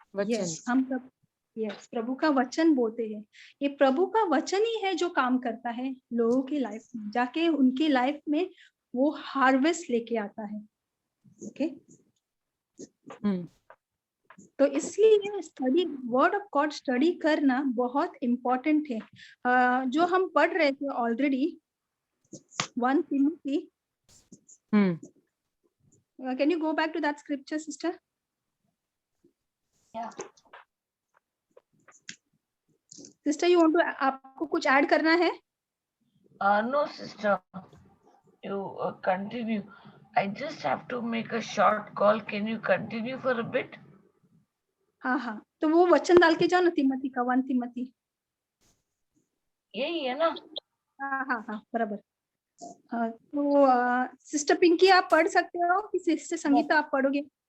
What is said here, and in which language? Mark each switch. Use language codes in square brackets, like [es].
[hi] Yes, हम प्रभु का वचन बोलते हैं। ये प्रभु का वचन ही है जो काम करता है लोगों की लाइफ में, जाके उनकी लाइफ में वो हार्वेस्ट लेके आता है। ओके, तो इसलिए study word of God study करना बहुत इम्पोर्टेंट है। जो हम पढ़ रहे थे already 1 Timothy. [en] Can you go back to that scripture, sister? Yeah. Sister, you want to [hi] आपको कुछ ऐड करना है? [en] No, sister. You continue. I just have to make a short call. Can you continue for a bit? [hi] हाँ, तो वो वचन डाल के जाओ ना, तिमोथी का 1 Timothy. यही है ना? हाँ, बराबर। तो सिस्टर पिंकी आप पढ़ सकते हो कि सिस्टर संगीता आप पढ़ोगे?